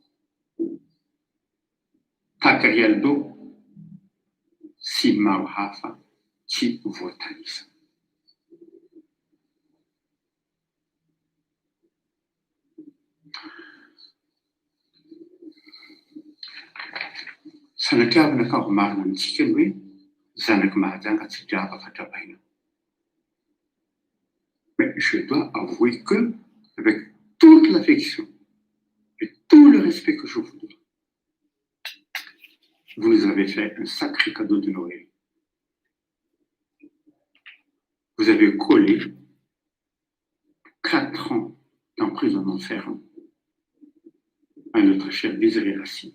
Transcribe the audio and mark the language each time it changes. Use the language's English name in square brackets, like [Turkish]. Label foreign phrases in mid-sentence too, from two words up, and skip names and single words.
[Malagasy] Tahaka ry Aldo, sy maro hafa tsy voatanisa. Sanatria ka marina amintsika ny hoe zanaka mahajanga tsy draba fatrabaina. [French] Mais je dois avouer que, avec toute l'affection et tout le respect que je vous dois, vous nous avez fait un sacré cadeau de Noël. Vous avez collé 4 ans d'emprisonnement ferme à notre cher Désiré Racine.